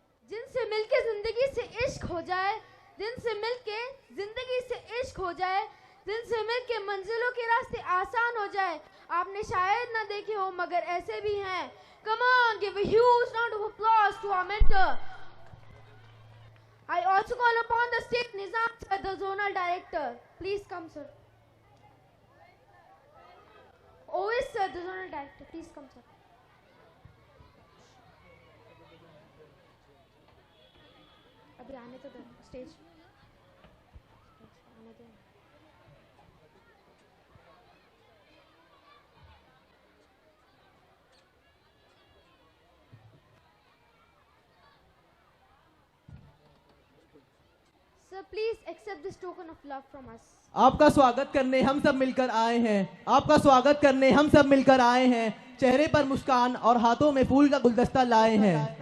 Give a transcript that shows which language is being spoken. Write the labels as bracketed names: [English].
[Hindi] जिनसे मिलके जिंदगी से इश्क हो जाए, जिनसे मिलके जिंदगी से इश्क हो जाए, जिनसे मिलके मंजिलों के रास्ते आसान हो जाए। आपने शायद ना देखे हो मगर ऐसे भी हैं। [English] Come on, give a huge round of applause to our mentor. I also call upon the state Nizam sir, the zonal director. Please come, sir. OS sir, the zonal director. Please come, sir. [Hindi] अभी आने तो दो stage आने दो। [English] Sir, please accept this token of love from us. [Hindi] आपका स्वागत करने हम सब मिलकर आए हैं। आपका स्वागत करने हम सब मिलकर आए हैं। चेहरे पर मुस्कान और हाथों में फूल का गुलदस्ता लाए हैं।